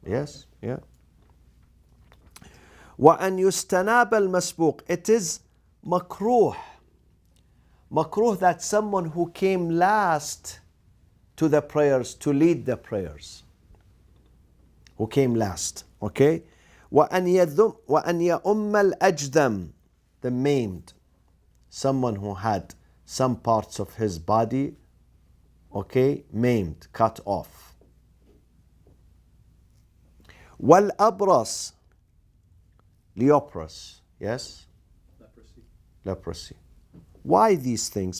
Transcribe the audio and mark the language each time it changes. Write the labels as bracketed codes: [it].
[en] Yes, yeah. [ar] وأن يستناب المسبوق. [en] It is makruh. Makruh that someone who came last to the prayers, to lead the prayers. Who came last, okay? [ar] وأن يؤم الأجدم, [en] the maimed. Someone who had some parts of his body, okay, maimed, cut off. والأبرص, leprous, yes? Leprosy. Why these things?